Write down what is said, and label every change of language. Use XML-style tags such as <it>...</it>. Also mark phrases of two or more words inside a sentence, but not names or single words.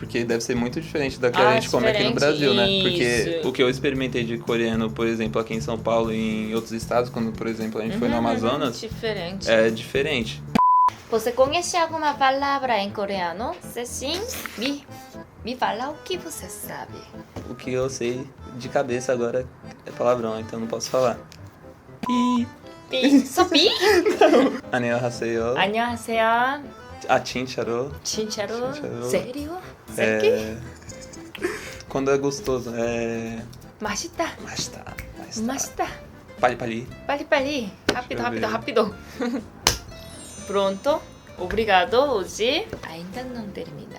<pt>Porque deve ser muito diferente da que a gente come aqui no Brasil, né? Porque o que eu experimentei de coreano, por exemplo, aqui em São Paulo e em outros estados, quando, por exemplo, a gente foi no Amazonas, é diferente. Você conhece alguma palavra em coreano? Se sim, me fala o que você sabe. O que eu sei de cabeça agora é palavrão, então não posso falar. Pi. Só pi?</pt> <ko>안녕하세요. 안녕하세요. 진짜로. 진짜로?</ko> <pt>Sério? Sério? Quando é gostoso, é...</pt> <ko>맛있다.</ko> <pt>Pali. Rápido. Pronto. Obrigado. Hoje ainda não termina.</pt>